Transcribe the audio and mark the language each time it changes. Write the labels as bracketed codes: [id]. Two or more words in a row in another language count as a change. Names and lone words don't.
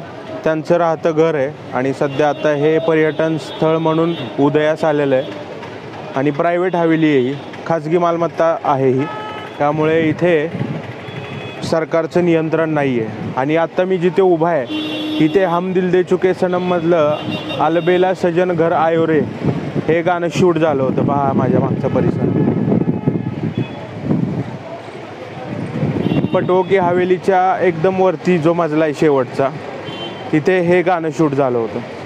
[mr] त्यांचं राहतं घर आहे आणि सध्या आता हे पर्यटन स्थळ म्हणून उदयास आलेलं आहे आणि प्रायव्हेट हवेली आहे ही, खाजगी मालमत्ता आहे ही, त्यामुळे इथे सरकारचं नियंत्रण नाही आहे। आणि आता मी जिथे उभा आहे इथे हम दिल दे चुके सनममधलं अलबेला सजन घर आयो रे हे गाणं शूट झालं होतं। पहा माझ्या मागचा परिसर, पटवो की हवेलीच्या एकदम वरती जो मजला आहे शेवटचा, तिथे हे गाणं शूट झालं होतं।